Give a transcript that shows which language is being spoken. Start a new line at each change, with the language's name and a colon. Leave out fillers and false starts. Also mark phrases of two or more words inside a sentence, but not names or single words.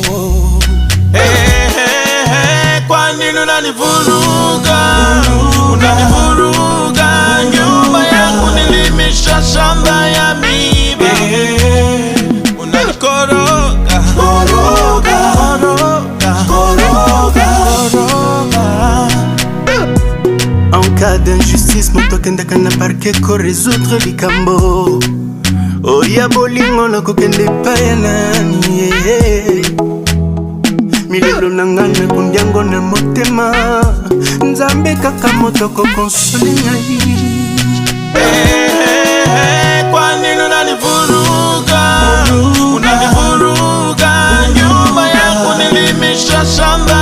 Swahili: Kwa nini unanivuruga? Unanivuruga, nyumba yangu nilimisha shamba ya miba. Unanikoroga, koroga, koroga, koroga, koroga.
French: En cas d'injustice,
Lingala: moto kenda kana parquet ko résoudre likambo. Oya bolingo loko kende paya nani milelo nangana kundiango na motema, nzambe kaka moto ko console ngai.
Swahili: Kwa nini unanivuruga? Unanivuruga, nyumba yako nilimisha shamba